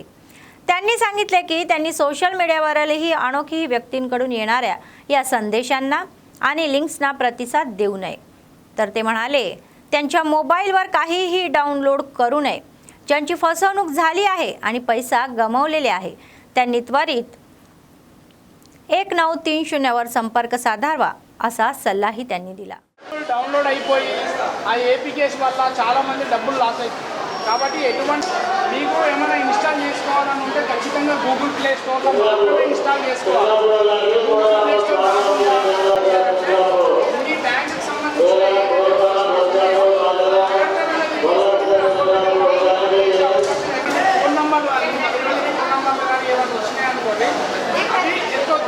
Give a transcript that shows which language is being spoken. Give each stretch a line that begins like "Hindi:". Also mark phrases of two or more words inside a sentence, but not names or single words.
Marathi: त्यांनी सांगितले की त्यांनी सोशल मीडियावरही अनोखी व्यक्तींकडून येणाऱ्या या संदेशांना आणि लिंक्सना प्रतिसाद देऊ नये। तर ते म्हणाले त्यांच्या मोबाईलवर काहीही डाउनलोड करू नये। ज्यांची फसवणूक झाली आहे आणि पैसा गमावलेले आहे त्यांनी त्वरित 1930 वर संपर्क साधावा असा सल्लाही त्यांनी दिला।
Telugu: డౌన్లోడ్ అయిపోయి ఆ ఏపీ కేసు వల్ల చాలామంది డబ్బులు లాస్ అవుతుంది. కాబట్టి ఎటువంటి మీకు ఏమైనా ఇన్స్టాల్ చేసుకోవాలని ఉంటే ఖచ్చితంగా గూగుల్ ప్లే స్టోర్లో మాత్రమే ఇన్స్టాల్ చేసుకోవాలి. గూగుల్ ప్లే స్టోర్ కాకుండా ఈ బ్యాంక్కి సంబంధించిన ఫోన్ నంబర్లు కానీ ఏమైనా వచ్చినాయనుకోండి అవి ఎత్తొద్దు.